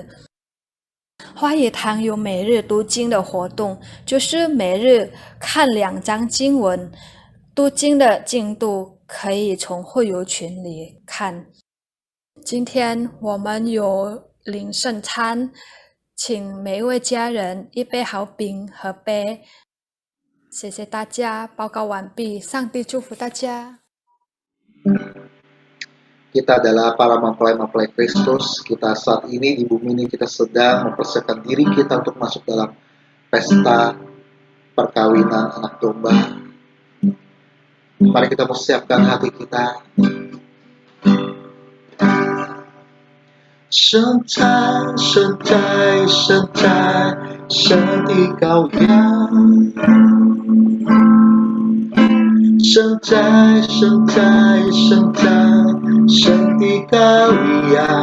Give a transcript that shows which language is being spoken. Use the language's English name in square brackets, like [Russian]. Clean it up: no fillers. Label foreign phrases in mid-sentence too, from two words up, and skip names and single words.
[Chinese] 话语堂有每日读经的活动，就是每日看2章经文，读经的进度可以从会友群里看。今天我们有领圣餐，请每一位家人一杯好饼和杯。谢谢大家，报告完毕，上帝祝福大家。 [Indonesian] Kita adalah para mempelai-mempelai Kristus. Kita saat ini di bumi ini kita sedang mempersiapkan diri kita untuk masuk dalam pesta perkawinan anak domba. Mari kita persiapkan hati kita. [Chinese] 圣哉，圣哉，圣哉，神的羔羊。圣哉，圣哉，圣哉，神的羔羊。